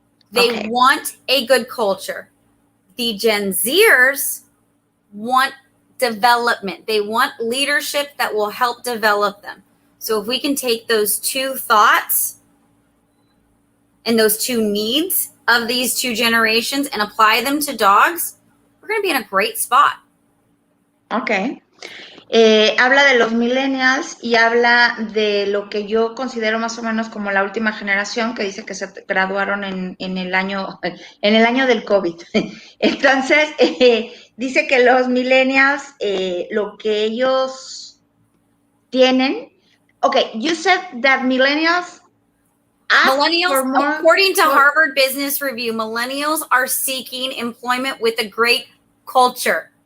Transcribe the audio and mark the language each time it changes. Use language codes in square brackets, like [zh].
[en] They want a good culture. The Gen Zers want development. They want leadership that will help develop them. So if we can take those two thoughts and those two needs of these two generations and apply them to dogs, we're going to be in a great spot. Ok. [es] Habla de los millennials y habla de lo que yo considero más o menos como la última generación que dice que se graduaron en el año del COVID. Entonces, dice que los millennials, lo que ellos tienen. [en] Okay, you said that millennials ask for more. According to Harvard Business Review, millennials are seeking employment with a great culture.